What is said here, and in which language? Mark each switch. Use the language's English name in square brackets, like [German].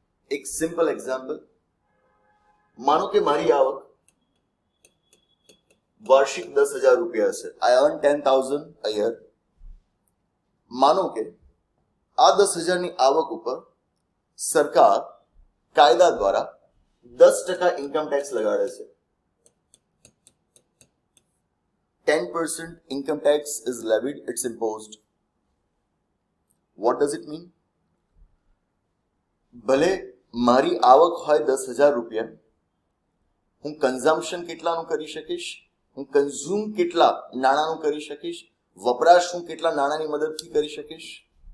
[Gujarati] એક simple example. માનો કે મારી આવક વાર્ષિક 10,000 રૂપિયા છે. [English] I earn 10,000 a year. [Gujarati] માનો કે આ 10,000ની આવક ઉપર સરકાર કાયદા દ્વારા 10% ઇન્કમ ટેક્સ લગાડે છે. [English] 10% income tax is levied, it's imposed. What does it mean? [Gujarati] ભલે મારી આવક હોય 10,000 રૂપિયા, હું કન્ઝમ્પશન કેટલાનું કરી શકીશ, હું કન્ઝ્યુમ કેટલા નાણાંનું કરી શકીશ, વપરાશ હું કેટલા નાણાંની મદદથી કરી શકીશ?